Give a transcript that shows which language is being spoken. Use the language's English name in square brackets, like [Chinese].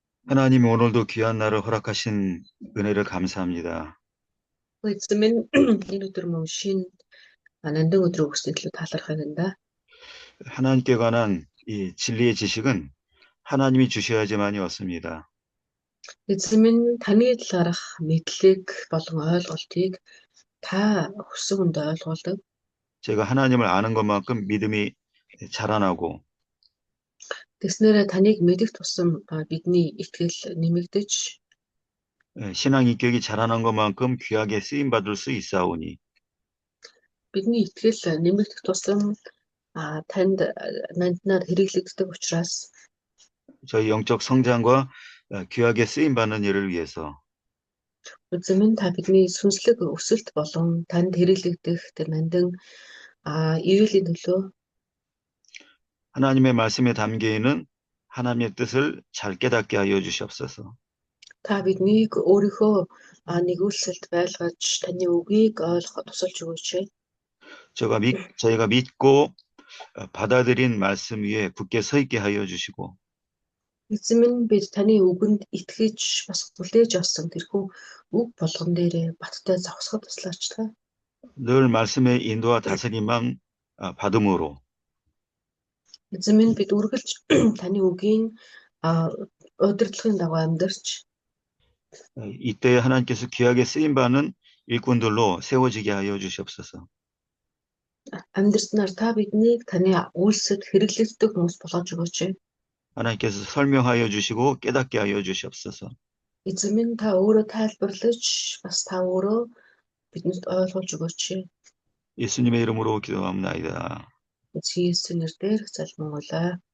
[Korean] 하나님 오늘도 귀한 날을 허락하신 은혜를 감사합니다. [Mongolian] Эзэн минь энэ өдөр мөн шинэ нандин өдрөө өгсөн төлөө талархах гэнэ. [Korean] 하나님께 관한 이 진리의 지식은 하나님이 주셔야지만이 없습니다. [Mongolian] Эзэн минь таны талаарх мэдлэг болон ойлголтыг та өссөн хүнд ойлгуулдаг. [Korean] 제가 하나님을 아는 것만큼 믿음이 자라나고 [Mongolian] Тэснээрээ таныг мэдэх тусам бидний итгэл нэмэгдэж [Korean] 신앙 인격이 자라난 것만큼 귀하게 쓰임 받을 수 있사오니 [Mongolian] бидний итгэл нэмэгдэх тусам танд нандинаар хэрэглэгддэг учраас [Korean] 저희 영적 성장과 귀하게 쓰임 받는 일을 위해서 [Mongolian] эзэн минь та бидний сүнслэг өсөлт болон танд хэрэглэгдэх тэр нандин эрүүлийн төлөө [Korean] 하나님의 말씀에 담겨 있는 하나님의 뜻을 잘 깨닫게 하여 주시옵소서. [Mongolian] та биднийг өөрийнхөө нэгүүлсэлд байлгаж таны үгийг ойлгоход тусалж өгөөч. [Korean] 저희가 믿고 받아들인 말씀 위에 굳게 서 있게 하여 주시고 [Mongolian] Эзэн минь бид таны үгэнд итгэж бас хүлээж авсан тэрхүү үг болгон дээр баттай зогсоход туслаач та. [Korean] 늘 말씀의 인도와 다스림만 받음으로 [Mongolian] Эзэн минь бид үргэлж таны үгийн удирдлагын дагуу амьдарч [Korean] 이때 하나님께서 귀하게 쓰임 받는 일꾼들로 세워지게 하여 주시옵소서. [Mongolian] амьдарснаар та биднийг таны үйлсэд хэрэглэгддэг хүмүүс болгож өгөөч. [Korean] 하나님께서 설명하여 주시고 깨닫게 하여 주시옵소서. [Mongolian] Эзэн минь та өөрөө тайлбарлаж бас та өөрөө бидэнд ойлгуулж өгөөч. [Korean] 예수님의 이름으로 기도합니다. [Mongolian] Есүсийн нэрээр залбирлаа.